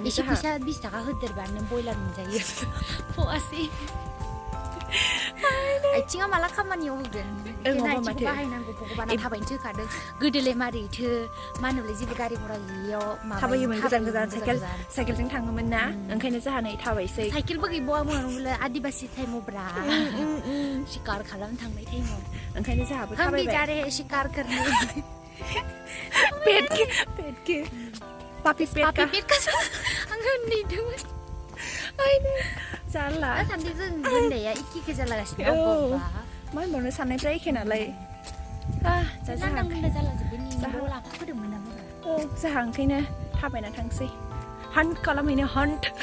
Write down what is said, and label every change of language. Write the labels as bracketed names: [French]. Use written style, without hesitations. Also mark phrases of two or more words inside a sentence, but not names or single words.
[Bodo] एसे फैसा 20 थाखा होदेरबानो बयलार मोनजायो फवासे आथिङा माला खामानियाव होगोन आथिंखौ बाहायनांगौ भगबाना थाबायनोसो होखादों गोदोलाय मारैथो मा होनोलाय जेबो गारि घरा गैयियाव थाबायोमोन गोजान साइकेलजों थाङोमोन ना ओंखायनो जोंहा नै थाबायसै साइकेलबो गैबावामोन आदिबासि टाइमावब्रा शिकार खालामनो थांनाय टाइमाव ओंखायनो जोंहाबो थाबायबाय [Hindi] हम भी जा रहे हैं शिकार करने पेट के पापी पेट का [Bodo] आं होनदोंमोन जाला सानदों जों होननाया एखे जालागासिनो मा होनबावनो साननायफ्रा एखे नालाय जालाजोब्बाय न'आव लाफाफोदोंमोन नामा जोंहा ओंखायनो थाबायना थांसै हान्ट खालामहैनो हान्ट